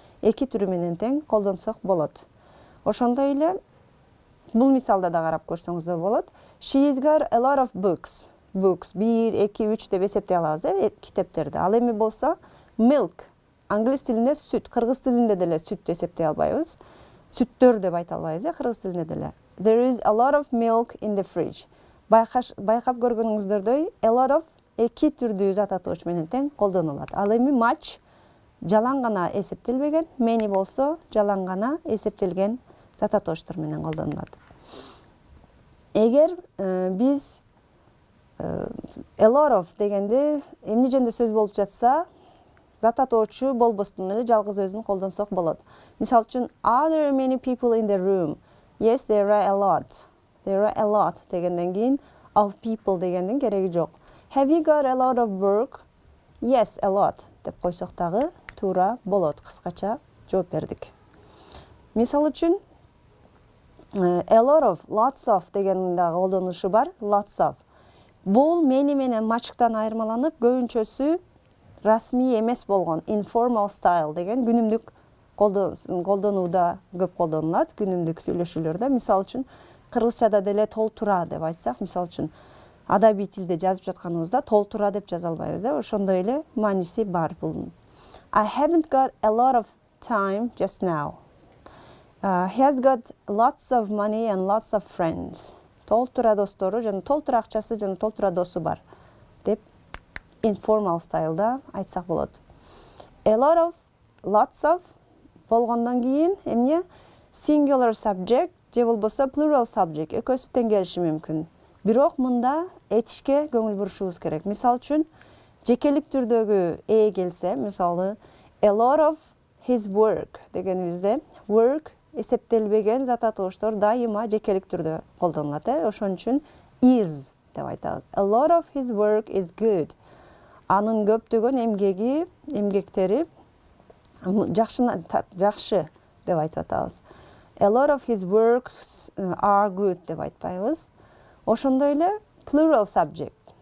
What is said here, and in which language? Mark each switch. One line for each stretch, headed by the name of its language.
Kyrgyz: Эки түрү менен тең колдонсок болот. Ошондой эле бул мисалда да карап көрсөңүздөр болот.
English: She's got a lot of books.
Kyrgyz: Books 1, 2, 3 деп эсептей алабыз, китептерди. Ал эми болсо milk. Англис тилинде сүт, кыргыз тилинде деле сүт эсептей албайбыз. Сүттөр деп айта албайбыз, кыргыз тилинде деле.
English: There is a lot of milk in the fridge.
Kyrgyz: Байкап көргөнүңүздөрдөй, a lot of эки түрдүү зат атооч менен тең колдонулат. Ал эми much жалаң гана эсептелбеген, many болсо жалаң гана эсептелген зат атоочтор менен колдонулат. Эгер биз a lot of дегенде эмне жөнүндө сөз болуп жатса, зат атоочу болбостон эле жалгыз өзүн колдонсок болот. Мисалы үчүн,
English: are there many people in the room? Yes, there are a lot.
Kyrgyz: There are a lot дегенден кийин of people дегендин кереги жок.
English: Have you got a lot of work? Yes, a lot
Kyrgyz: деп койсок дагы туура болот. Кыскача жооп бердик. Мисалы үчүн, a lot of, lots of дегендин дагы колдонушу бар.
English: Lots of.
Kyrgyz: Бул many менен much'тан айырмаланып, көбүнчөсү расмий эмес болгон informal style деген күнүмдүк колдонууда көп колдонулат, күнүмдүк сүйлөшүүлөрдө. Мисалы үчүн, кыргызчада деле толтура деп айтсак, мисалы үчүн, адабий тилде жазып жатканыбызда толтура деп жаза албайбыз, ошондой эле мааниси бар бул.
English: I haven't got a lot of time just now. He has got lots of money and lots of friends.
Kyrgyz: Толтура достору жана толтура акчасы жана толтура досу бар деп informal styleda айтсак болот. A lot of, lots of болгондон кийин эмне? Singular subject же болбосо plural subject экөөсү тең келиши мүмкүн. Бирок мында этишке көңүл бурушубуз керек. Мисалы үчүн, жекелик түрдөгү келсе, мисалы a lot of his work дегенибизде work эсептелбеген зат аталыштар дайыма жекелик түрдө колдонулат. Ошон үчүн is деп айтабыз.
English: A lot of his work is good.
Kyrgyz: Анын көптөгөн эмгектери жакшы деп айтып атабыз.
English: A lot of his works are good
Kyrgyz: деп айтпайбыз. Ошондой эле plural subject.